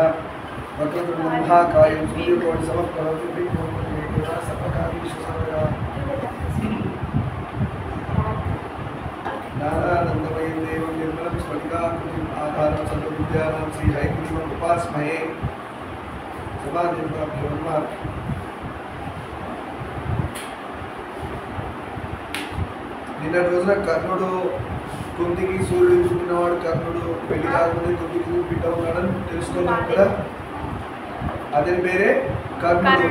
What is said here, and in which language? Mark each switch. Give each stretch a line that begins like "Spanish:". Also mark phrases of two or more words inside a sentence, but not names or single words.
Sanskrit: वक्रतुण्डमहाकायं सूर्यकोटिसमप्रभा सर्वकार्येषु सर्वदा ज्ञानानन्दमयं देवं निर्मलं स्फटिकाकृतिम् आधारं सर्वविद्यानां श्रीहयग्रीवम् उपास्महे। सभादेवताभ्यो नमः।
Telugu: నిన్నటి రోజున కర్ణుడు కుంతికి సూర్యుడు చూపినవాడు కర్ణుడు పెళ్లి కాకుండా కుంతికి బిడ్డ ఉన్నాడని తెలుసుకున్నాం కదా. అతని పేరే కర్ణుడు.